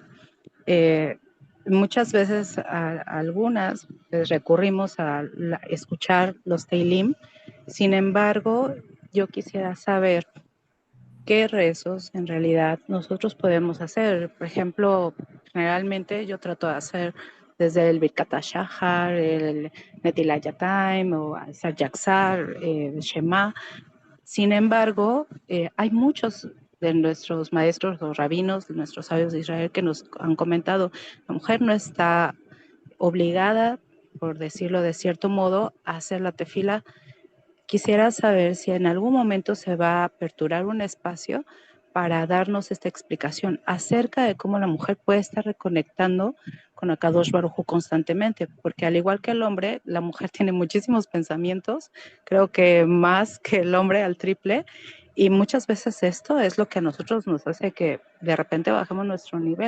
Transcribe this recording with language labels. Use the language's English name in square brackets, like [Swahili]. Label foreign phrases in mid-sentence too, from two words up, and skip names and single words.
[Spanish] Muchas veces algunas pues, recurrimos a escuchar los Teilim. Sin embargo, yo quisiera saber qué rezos en realidad nosotros podemos hacer. Por ejemplo, generalmente yo trato de hacer desde el Birkat HaShahar, el Netilat Yadayim o Asar Yaksar, Shema. Sin embargo, hay muchos de nuestros maestros o rabinos, de nuestros sabios de Israel, que nos han comentado, la mujer no está obligada, por decirlo de cierto modo, a hacer la tefila. Quisiera saber si en algún momento se va a aperturar un espacio para darnos esta explicación acerca de cómo la mujer puede estar reconectando con Akadosh Baruj Hu constantemente, porque al igual que el hombre, la mujer tiene muchísimos pensamientos, creo que más que el hombre al triple, y muchas veces esto es lo que a nosotros nos hace que de repente bajemos nuestro nivel.